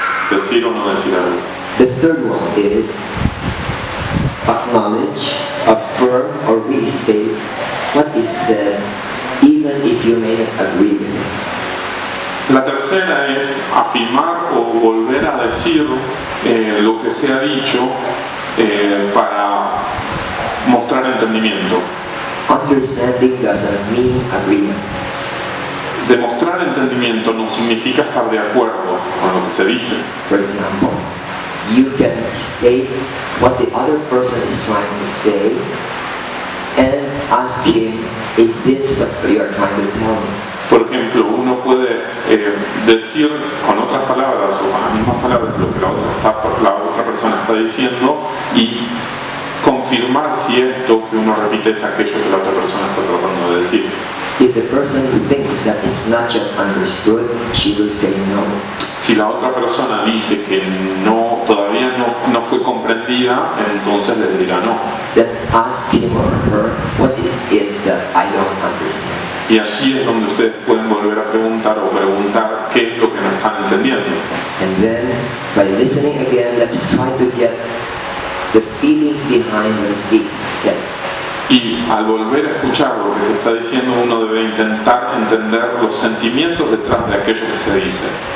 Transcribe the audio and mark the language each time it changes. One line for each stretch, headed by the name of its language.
Spanish: Decir o no decir algo.
English: The third one is acknowledge, affirm, or restate what is said, even if you may not agree with it.
Spanish: La tercera es afirmar o volver a decir lo que se ha dicho para mostrar entendimiento.
English: Understanding doesn't mean agreement.
Spanish: Demostrar entendimiento no significa estar de acuerdo con lo que se dice.
English: For example, you can state what the other person is trying to say and ask him, is this what you are trying to tell me?
Spanish: Por ejemplo, uno puede decir con otras palabras o con las mismas palabras lo que la otra persona está diciendo y confirmar si esto que uno repite es aquello que la otra persona está tratando de decir.
English: If the person thinks that it's not yet understood, she will say no.
Spanish: Si la otra persona dice que todavía no fue comprendida, entonces le dirá no.
English: Then ask him or her, what is it that I don't understand?
Spanish: Y allí es donde ustedes pueden volver a preguntar o preguntar qué es lo que no están entendiendo.
English: And then, by listening again, let's try to get the feelings behind what is being said.
Spanish: Y al volver a escuchar lo que se está diciendo, uno debe intentar entender los sentimientos detrás de aquello que se dice.